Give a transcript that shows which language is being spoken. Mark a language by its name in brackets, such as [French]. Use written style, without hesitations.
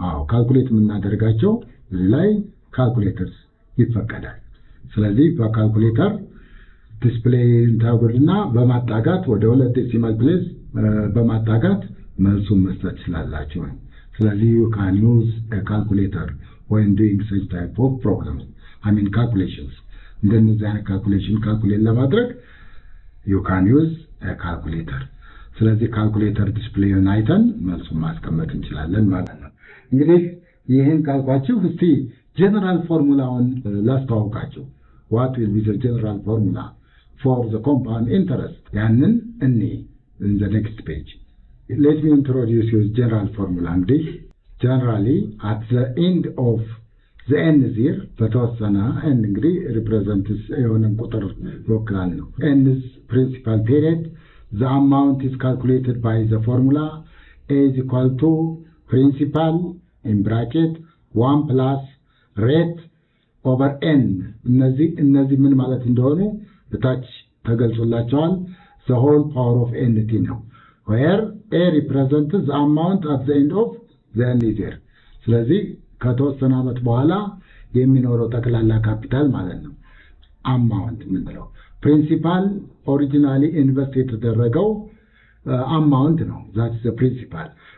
[Amharic] ካልኩሌት የምናደርጋቸው እዚህ ላይ ካልኩሌተርስ ይፈቀዳል። ስለዚህ በካልኩሌተር ዲስፕሌይ ታደርጉና በማጣጋት ወደ ሁለት ዴሲማል ፕሌስ በማጣጋት መልሱን መስጠት ይችላልላችሁ። ስለዚህ [English] you can use a calculator when doing such type of problems. calculations. [Amharic] እንደነዚህ አይነት ካልኩሌት ለማድረግ [English] you can use a calculator. [Amharic] ስለዚህ ካልኩሌተር ዲስፕሌይን አይተን መልሱን ማስቀመጥ እንችላለን ማለት ነው። እንግዲህ ይሄን ካልኳችሁ እስቲ ጀነራል ፎርሙላውን ላስተዋውቃችሁ። [English] what will be the general formula for the compound interest? [Amharic] ያንን እኔ [English] in the next page. Let me introduce you general formula. እንግዲህ generally at the end of the n year [Amharic] በተወሰነ n እንግዲህ [English] represents [Amharic] የሆነ ቁጥር ይወክላል ነው። [English] n is principal period. The amount is calculated by the formula A is equal to principal in bracket 1 plus rate over n. [Amharic] እነዚህ ምን ማለት እንደሆኑ በታች ተገልጾላቸዋል። [English] The whole power of nt ነው። Where A represents the amount at the end of the n year. [Amharic] ስለዚህ ከተወሰነ ዓመት በኋላ የሚኖረው ጠቅላላ ካፒታል ማለት ነው። አማውንት ምንለው ፕሪንሲፓል ኦሪጂናሊ ኢንቨስት የተደረገው አማውንት ነው። [English] that's the principal.